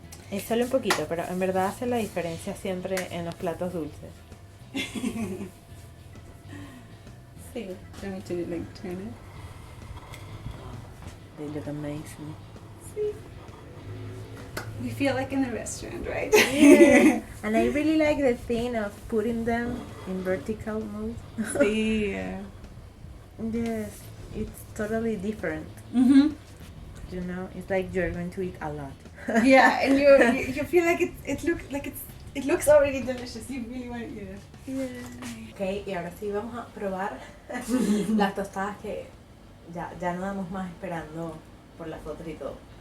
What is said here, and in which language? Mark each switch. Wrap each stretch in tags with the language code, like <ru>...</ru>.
<es>Es solo un poquito, pero en verdad hace la diferencia siempre en los platos dulces. Sí.</es> <en>Do you want me to like turn it? They look amazing. See? We feel like in a restaurant, right? Yeah. And I really like the thing of putting them in vertical mode.</en> <es>Sí.</es> <en>Yes, it's totally different. Mm-hmm. You know, it's like you're going to eat a lot. Yeah, and you feel like it looks already delicious. You really want to eat it. Yeah.</en> <es>Ok, y ahora sí vamos a probar las tostadas que ya no damos más esperando por las fotos y todo.</es>